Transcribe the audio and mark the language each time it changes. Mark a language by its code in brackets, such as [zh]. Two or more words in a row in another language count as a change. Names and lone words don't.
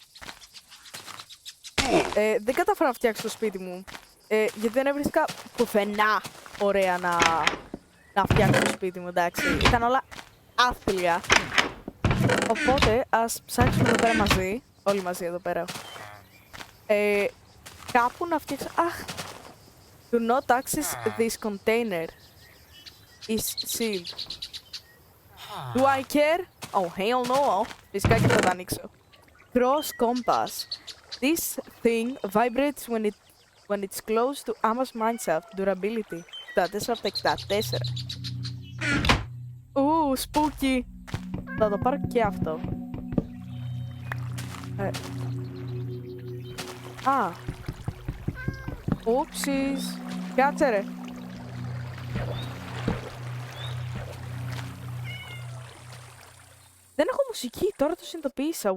[el] Δεν κατάφερα να φτιάξω το σπίτι μου, γιατί δεν έβρισκα πουθενά ωραία να φτιάξω το σπίτι μου, εντάξει. Ήταν όλα άθλια. Οπότε, ας ψάξουμε εδώ πέρα μαζί, όλοι μαζί εδώ πέρα. Κάπου να φτιάξω... Αχ! [en] Do not access this container. Is sealed. Do I care? Oh, hell no! [el] Φυσικά και θα το ανοίξω. [en] Cross compass. This thing vibrates when it's close to Amos mineshaft. Durability. 64 [el] από τα [en] 64. Spooky. [el] Θα το πάρω και αυτό. Ούψις. Κάτσε ρε. Δεν έχω μουσική, τώρα το συνειδητοποίησα.